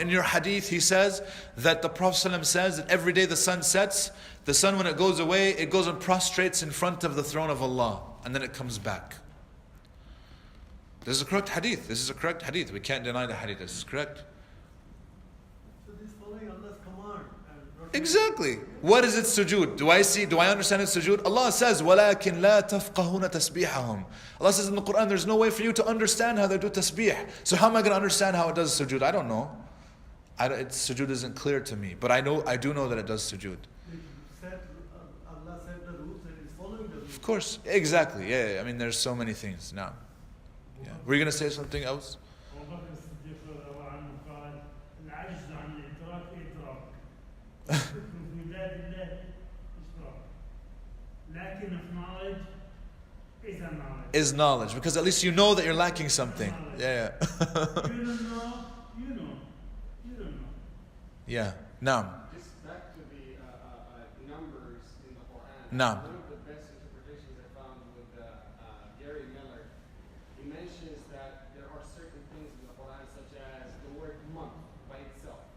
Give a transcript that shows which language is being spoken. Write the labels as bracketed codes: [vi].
[en] In your hadith, he says that the Prophet ﷺ says that every day the sun sets, the sun when it goes away, it goes and prostrates in front of the throne of Allah. And then it comes back. This is a correct hadith. This is a correct hadith. We can't deny the hadith. This is correct. So this is following Allah's command. And not Exactly. What is its sujood? Do I understand its sujood? [ar] Allah says, وَلَكِنْ لَا تَفْقَهُونَ تَسْبِيحَهُم. [en] Allah says in the Quran, there's no way for you to understand how they do tasbih. So how am I going to understand how it does sujood? I don't know. Its sujood isn't clear to me. But I do know that it does sujood. Allah said the rules and it's following the rules. Of course. Exactly. Yeah. I mean, there's so many things. Now. Yeah. Were you going to say something else? [ar] أبو بكر الصديق رضي الله عنه قال العجز عن الإدراك إدراك في ذات الله إشراك [en] lacking of knowledge is a knowledge. Is knowledge. Because at least you know that you're lacking something. Yeah. You don't know, you know. You don't know. Yeah. Now. just back to the numbers in the Quran. [ar] Naam. [en] One of the best interpretations I found with Gary Miller, he mentions that there are certain things in the Quran, such as the word month by itself.